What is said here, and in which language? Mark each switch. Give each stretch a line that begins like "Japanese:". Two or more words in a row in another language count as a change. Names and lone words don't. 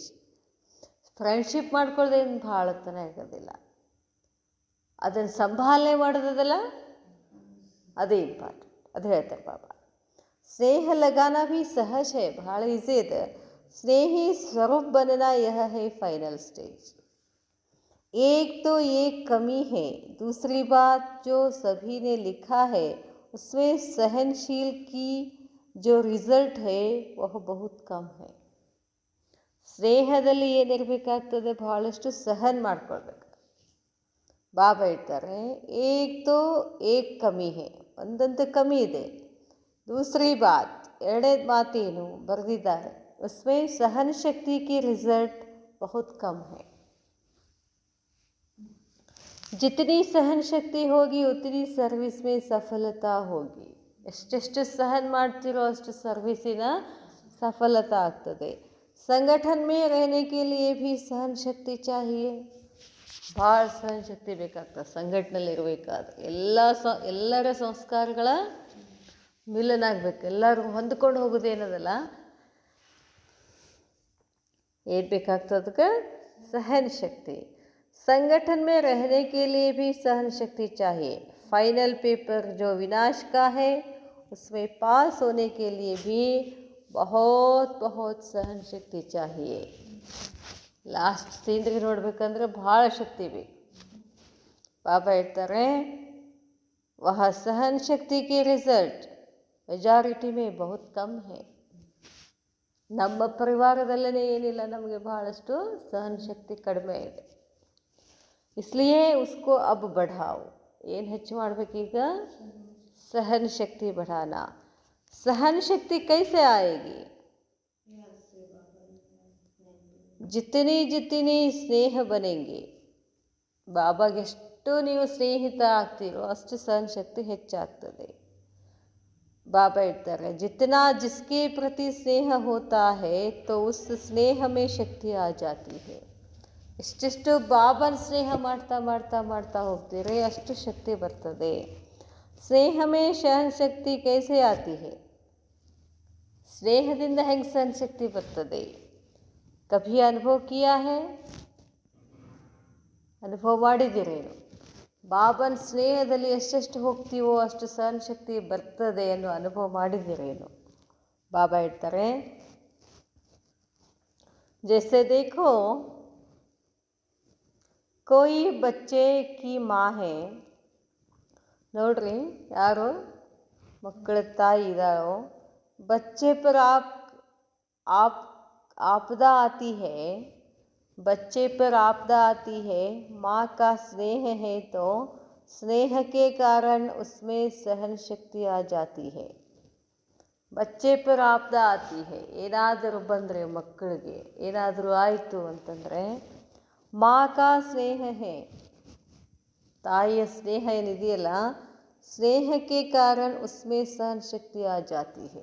Kannada: ಫ್ರೆಂಡ್ಶಿಪ್ ಮಾಡ್ಕೊಳ್ಳೋದೇನು ಭಾಳ ತನ ಆಗೋದಿಲ್ಲ, ಅದನ್ನು ಸಂಭಾಲನೆ ಮಾಡೋದಲ್ಲ, ಅದೇ ಇಂಪಾರ್ಟೆಂಟ್. ಅದು ಹೇಳ್ತಾರೆ ಬಾಬಾ.
Hindi: स्नेह लगाना भी सहज है,
Kannada: ಭಾಳ ಈಸಿ ಇದೆ.
Hindi: स्नेही स्वरूप बनना यह है फाइनल स्टेज. एक तो एक कमी है, दूसरी बात जो सभी ने लिखा है उसमें सहनशील की जो रिजल्ट है वह बहुत कम है.
Kannada: ಸ್ನೇಹದಲ್ಲಿ ಏನಿರಬೇಕಾಗ್ತದೆ? ಭಾಳಷ್ಟು ಸಹನ್ ಮಾಡ್ಕೊಳ್ಬೇಕು. ಬಾಬಾ ಹೇಳ್ತಾರೆ,
Hindi: एक कमी है,
Kannada: ಒಂದಂತ ಕಮಿ ಇದೆ.
Hindi: दूसरी बात,
Kannada: ಎರಡನೇದು ಮಾತೇನು ಬರೆದಿದ್ದಾರೆ?
Hindi: उसमें सहन शक्ति की रिजल्ट बहुत कम है. जितनी सहन शक्ति होगी उतनी सर्विस में सफलता होगी.
Kannada: ಎಷ್ಟೆಷ್ಟು ಸಹನ್ ಮಾಡ್ತಿರೋ ಅಷ್ಟು ಸರ್ವಿಸಿನ ಸಫಲತಾ ಆಗ್ತದೆ.
Hindi: संगठन में रहने के लिए भी सहन शक्ति चाहिए.
Kannada: ಭಾಳ ಸಹನ ಶಕ್ತಿ ಬೇಕಾಗ್ತದೆ ಸಂಘಟನೆಯಲ್ಲಿ ಇರಬೇಕಾದ್ರೆ. ಎಲ್ಲರ ಸಂಸ್ಕಾರಗಳ ಮಿಲನ ಆಗಬೇಕು, ಎಲ್ಲರೂ ಹೊಂದ್ಕೊಂಡು ಹೋಗೋದೇನದಲ್ಲ, ಏನು ಬೇಕಾಗ್ತದಕ್ಕೆ? ಸಹನ ಶಕ್ತಿ.
Hindi: संगठन में रहने के लिए भी सहन शक्ति चाहिए. फाइनल पेपर जो विनाश का है उसमें पास होने के लिए भी बहुत सहन शक्ति चाहिए.
Kannada: ಲಾಸ್ಟ್ ಸೀನ್ರಿಗೆ ನೋಡ್ಬೇಕಂದ್ರೆ ಭಾಳ ಶಕ್ತಿ ಬೇಕು. ಬಾಬಾ ಹೇಳ್ತಾರೆ,
Hindi: वह सहन शक्ति के रिजल्ट मेजॉरिटी में बहुत कम है.
Kannada: ನಮ್ಮ ಪರಿವಾರದಲ್ಲೇ ಏನಿಲ್ಲ, ನಮಗೆ ಭಾಳಷ್ಟು ಸಹನ ಶಕ್ತಿ ಕಡಿಮೆ ಇದೆ.
Hindi: इसलिए उसको अब बढ़ाओ.
Kannada: ಏನು ಹೆಚ್ಚು ಮಾಡಬೇಕೀಗ?
Hindi: सहन शक्ति बढ़ाना. सहन शक्ति कैसे आएगी? जितनी स्नेह बनेंगे,
Kannada: ಬಾಬಾಗೆ ಎಷ್ಟು ನೀವು ಸ್ನೇಹಿತ ಆಗ್ತೀರೋ ಅಷ್ಟು ಸಹನ ಶಕ್ತಿ ಹೆಚ್ಚಾಗ್ತದೆ. ಬಾಬಾ ಹೇಳ್ತಾರೆ,
Hindi: जितना जिसके प्रति स्नेह होता है तो उस स्नेह में शक्ति आ जाती है.
Kannada: ಎಷ್ಟೆಷ್ಟು ಬಾಬನ ಸ್ನೇಹ ಮಾಡ್ತಾ ಹೋಗ್ತೀರಿ ಅಷ್ಟು ಶಕ್ತಿ ಬರ್ತದೆ.
Hindi: स्नेह में सहन शक्ति कैसे आती है?
Kannada: ಸ್ನೇಹದಿಂದ ಹೆಂಗೆ ಸಹನ ಶಕ್ತಿ ಬರ್ತದೆ?
Hindi: कभी अनुभव किया है?
Kannada: ಅನುಭವ ಮಾಡಿದ್ದೀರೇನು? ಬಾಬನ ಸ್ನೇಹದಲ್ಲಿ ಎಷ್ಟೆಷ್ಟು ಹೋಗ್ತೀವೋ ಅಷ್ಟು ಸಹನ ಶಕ್ತಿ ಬರ್ತದೆ ಅನ್ನೋ ಅನುಭವ ಮಾಡಿದ್ದೀರೇನು? ಬಾಬಾ ಹೇಳ್ತಾರೆ,
Hindi: जैसे देखो कोई बच्चे की माँ है.
Kannada: ನೋಡ್ರಿ, ಯಾರು ಮಕ್ಕಳ ತಾಯಿ ಇದ್ದಾರೋ,
Hindi: बच्चे पर आप आपदा आती है, बच्चे पर आपदा आती है, माँ का स्नेह है तो स्नेह के कारण उसमें सहन शक्ति आ जाती है. बच्चे पर आपदा आती है,
Kannada: ಏನಾದರೂ ಬಂದರೆ ಮಕ್ಕಳಿಗೆ ಏನಾದರೂ ಆಯಿತು ಅಂತಂದರೆ,
Hindi: माँ का स्नेह है,
Kannada: ತಾಯಿಯ ಸ್ನೇಹ ಏನಿದೆಯಲ್ಲ, ಸ್ನೇಹಕ್ಕೆ ಕಾರಣ
Hindi: उसमें सहन शक्ति आ जाती है.